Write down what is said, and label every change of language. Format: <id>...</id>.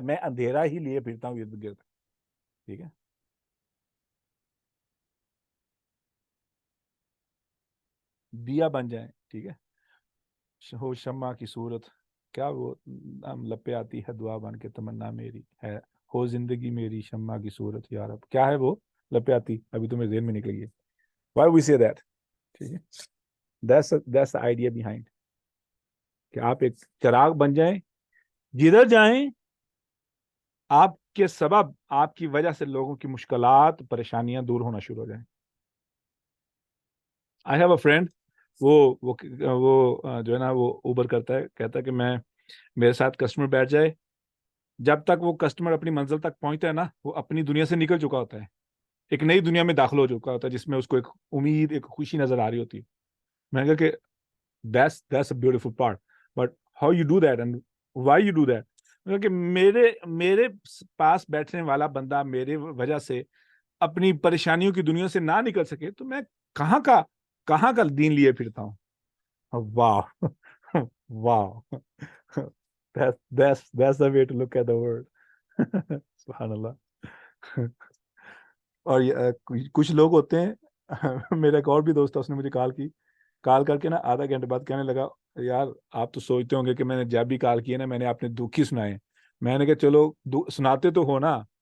<ur>میں اندھیرا ہی لیے پھرتا ہوں ارد گرد. ٹھیک ہے, دیا بن جائیں. ٹھیک ہے, ہو شمع کی صورت, کیا وہ لپے آتی ہے دعا بن کے تمنا میری ہے, ہو زندگی میری شمع کی صورت یا رب. کیا ہے وہ لپے آتی؟ ابھی تمہیں ذہن میں نکل گئی.</ur> <en>Why we say that?</en> <ur>ٹھیک ہے,</ur> <en>that's the idea behind.</en> <ur>کہ آپ ایک چراغ بن جائیں, جدھر جائیں آپ کے سبب, آپ کی وجہ سے لوگوں کی مشکلات پریشانیاں دور ہونا شروع ہو جائیں.</ur> <en>I have a friend,</en> <ur>وہ جو ہے نا وہ اوبر کرتا ہے, کہتا ہے کہ میرے ساتھ کسٹمر بیٹھ جائے, جب تک وہ کسٹمر اپنی منزل تک پہنچتا ہے نا, وہ اپنی دنیا سے نکل چکا ہوتا ہے, ایک نئی دنیا میں داخل ہو چکا ہوتا ہے, جس میں اس کو ایک امید, ایک خوشی نظر آ رہی ہوتی ہے. میں نے کہا کہ</ur> <en>that's a beautiful part, but how you do that and why you do that?</en> <ur>میں نے کہا کہ میرے پاس بیٹھنے والا بندہ میرے وجہ سے اپنی پریشانیوں کی دنیا سے نہ نکل سکے تو میں کہاں کا دین لیے پھرتا ہوں. واہ واہ,</ur> <en>that's the way to look at the world.</en> <ur>سبحان اللہ. اور کچھ لوگ ہوتے ہیں, میرا ایک اور بھی دوست ہے, اس نے مجھے کال کر کے نا آدھا گھنٹے بعد کہنے لگا, یار آپ تو سوچتے ہوں گے کہ میں نے جب بھی کال کیا نا میں نے اپنے دکھ ہی سنائے. میں نے کہا چلو سناتے تو ہو نا,</ur>